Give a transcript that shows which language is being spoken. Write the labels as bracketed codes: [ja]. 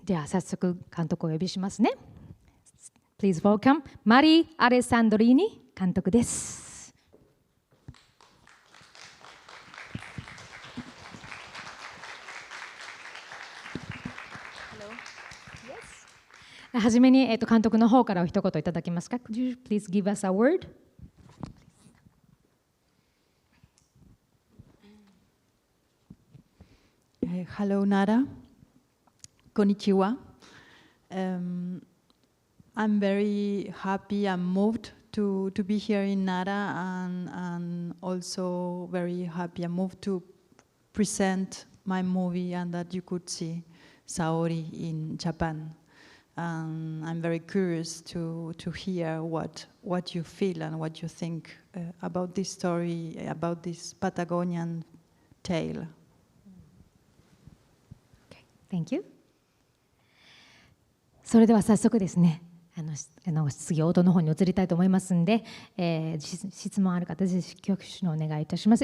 [ja] では早速監督をお呼びしますね。 [en] Please welcome [ja] マリー・アレサンドリーニ監督です。はじめに、監督の方からお一言いただけますか。 [en] Could you please give us a word? Hello, Nara. Konnichiwa. I'm very happy and moved to be here in Nara, and also very happy and moved to present my movie and that you could see Saori in Japan. I'm very curious to hear what you feel and what you think about this story, about this Patagonian tale. Okay, thank you. [ja] それでは早速ですね、質疑応答の方に移りたいと思いますので、質問ある方、ぜひ挙手のお願いいたします。